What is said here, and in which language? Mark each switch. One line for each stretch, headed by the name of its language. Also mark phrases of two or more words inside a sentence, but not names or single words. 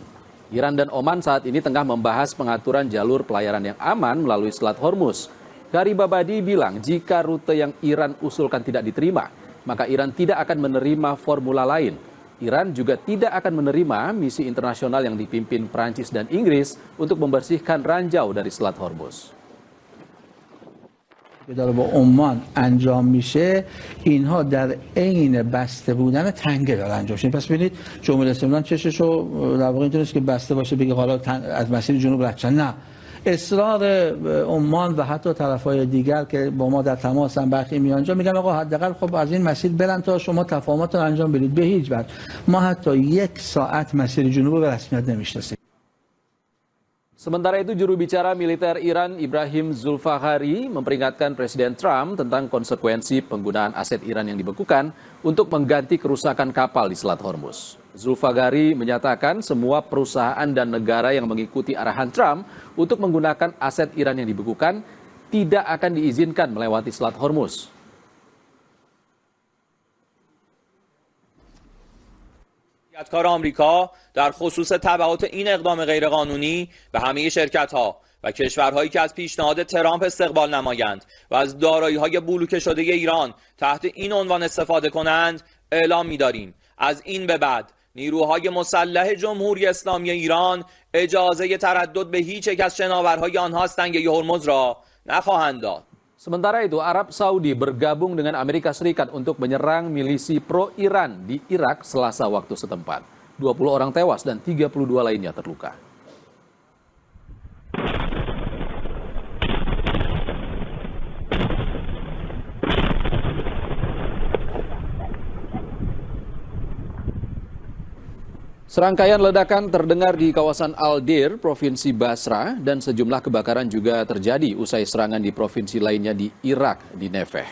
Indonesian: Iran dan Oman saat ini tengah membahas pengaturan jalur pelayaran yang aman melalui Selat Hormuz. Garibabadi bilang jika rute yang Iran usulkan tidak diterima, maka Iran tidak akan menerima formula lain. Iran juga tidak akan menerima misi internasional yang dipimpin Prancis dan Inggris untuk membersihkan ranjau dari Selat Hormuz.
Persian: داره با عمان انجام میشه اینها در عین بسته بودن تنگه داره انجام میشه. پس ببینید جمهوری اسلامی چششو در واقع اینطوریه که بسته باشه بگه حالا از مسیر جنوب رد شدن. نه، اصرار عمان و حتی طرفای دیگر که با ما در تماسن برخی میانجا میگن آقا حداقل خب از این مسیر برن تا شما تفاهمات رو انجام بدید. به هیچ وجه ما حتی 1 ساعت مسیر جنوب رو به رسمیت نمیشناسیم.
Indonesian: Sementara itu, juru bicara militer Iran Ibrahim Zulfaghari memperingatkan Presiden Trump tentang konsekuensi penggunaan aset Iran yang dibekukan untuk mengganti kerusakan kapal di Selat Hormuz. Zulfaghari menyatakan semua perusahaan dan negara yang mengikuti arahan Trump untuk menggunakan aset Iran yang dibekukan tidak akan diizinkan melewati Selat Hormuz.
Persian: کار آمریکا در خصوص تبعات این اقدام غیرقانونی به همه شرکت‌ها و کشورهایی که از پیشنهاد ترامپ استقبال نمایند و از دارایی‌های بلوکه شده ایران تحت این عنوان استفاده کنند اعلام می‌داریم از این به بعد نیروهای مسلح جمهوری اسلامی ایران اجازه تردد به هیچ یک از شناورهای آنها از تنگه هرمز را نخواهند داد.
Indonesian: Sementara itu, Arab Saudi bergabung dengan Amerika Serikat untuk menyerang milisi pro-Iran di Irak Selasa waktu setempat. 20 orang tewas dan 32 lainnya terluka. Serangkaian ledakan terdengar di kawasan Al-Dir, Provinsi Basra, dan sejumlah kebakaran juga terjadi usai serangan di provinsi lainnya di Irak, di Nefeh.